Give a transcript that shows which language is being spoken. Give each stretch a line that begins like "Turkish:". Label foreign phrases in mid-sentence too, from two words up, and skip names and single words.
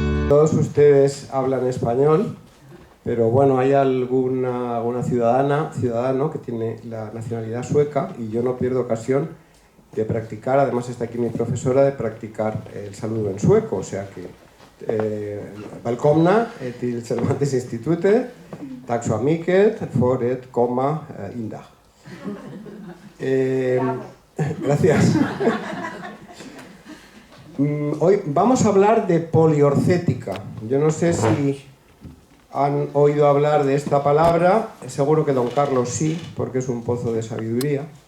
Spanish: Todos ustedes hablan español, pero bueno, hay alguna ciudadano que tiene la nacionalidad sueca y yo no pierdo ocasión de practicar, además está aquí mi profesora, de practicar el saludo en sueco, o sea que
Swedish: välkomna till Cervantes Institute, tack så mycket för ett komma indag.
Spanish: Gracias. Hoy vamos a hablar de poliorcética. Yo no sé si han oído hablar de esta palabra, seguro que don Carlos sí, porque es un pozo de sabiduría.